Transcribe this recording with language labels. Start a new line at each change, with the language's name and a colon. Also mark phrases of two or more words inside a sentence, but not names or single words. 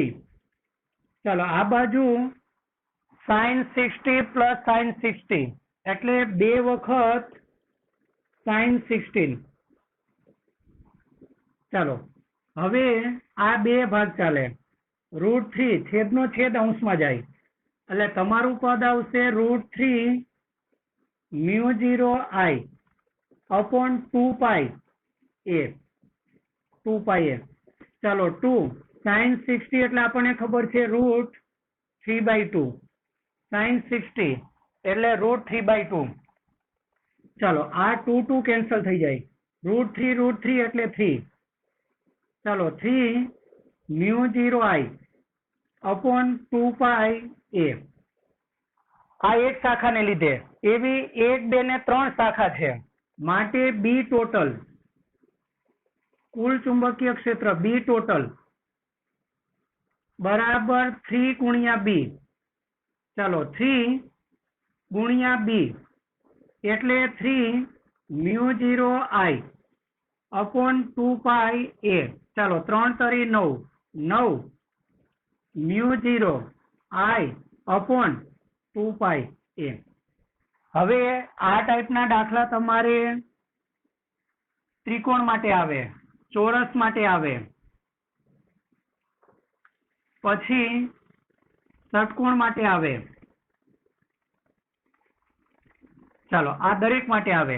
Gujarati: ચાલો આ બાજુ sin 60 પ્લસ sin 60 એટલે 2 વખત sin 16. ચાલો હવે આ 2 ભાગ ચાલે, √3 છેદનો છેદ અંશમાં જાય એટલે તમારું પદ આવશે √3 μ0 I upon 2π a. ચાલો 2 sin 60 એટલે આપણને ખબર છે √3/2 sin 60 એટલે √3/2. ચાલો આ 2 કેન્સલ થઈ જાય, √3 એટલે 3. ચાલો 3 μ0 I upon 2π a. આ એક શાખાને લીધે એવી 1 2 ને 3 શાખા છે માટે B ટોટલ કુલ ચુંબકીય ક્ષેત્ર B ટોટલ બરાબર 3 ગુણ્યા B. ચાલો 3 ગુણ્યા B એટલે 3 μ0 I upon 2π a. ચાલો 3 તરી 9 μ0 I upon 2π a. હવે આ ટાઈપના દાખલા તમારે ત્રિકોણ માટે આવે, ચોરસ માટે આવે, પછી ષટકોણ માટે આવે. ચાલો આ દરેક માટે આવે.